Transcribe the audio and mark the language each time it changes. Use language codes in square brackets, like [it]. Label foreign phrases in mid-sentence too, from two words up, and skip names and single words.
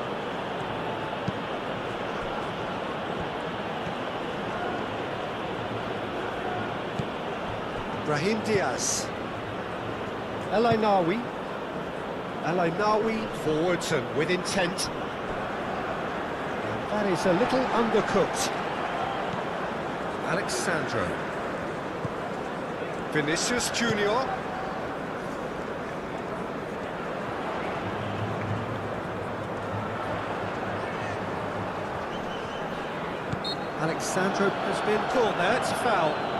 [en] Brahim Diaz. El Ainawi. El Ainawi forwards and with intent. And that is a little undercooked. Alexandro. Vinicius Junior. Alexandro has been caught there, it's a foul.